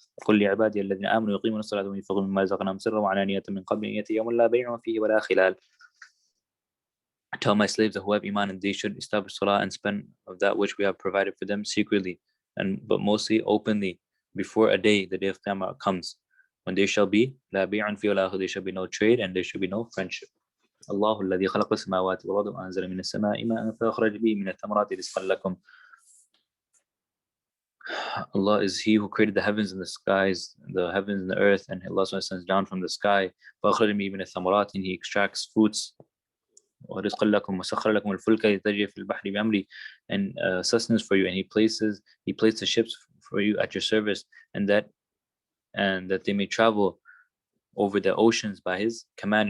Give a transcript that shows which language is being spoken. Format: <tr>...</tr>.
<ar>قُلْ لِعِبَادِيَ الَّذِينَ آمَنُوا يُقِيمُونَ الصَّلَاةَ وَيُنْفِقُوا مِمَّا رَزَقْنَاهُمْ سِرًّا وَعَلَانِيَةً مِنْ قَبْلِ أَنْ يَأْتِيَ يَوْمٌ لَا بَيْعٌ فِيهِ وَلَا خِلَالٌ.</ar> <en>Tell my slaves that who have iman, and they should establish salah and spend of that which we have provided for them secretly, but mostly openly, before a day, the day of Qiyamah comes, when there shall be</en> <ar>لا بيع فيه ولا آخر,</ar> <en>there shall be no trade and there shall be no friendship.</en> <ar>الله الذي خلق السماوات والأرض وأنزل من السماء ماء فأخرج به من الثمرات رزقا لكم.</ar> <en>Allah is He who created the heavens and the skies, the heavens and the earth, and Allah sends down from the sky.</en> <ar>فأخرج به من الثمرات,</ar> <en>and He extracts fruits.</en> <ar>ورزقا لكم وسخر لكم الفلك لتجري في البحر بأمره,</ar> <en>and sustenance for you, and He placed the ships for you at your service, and that they may travel over the oceans by His command.</en>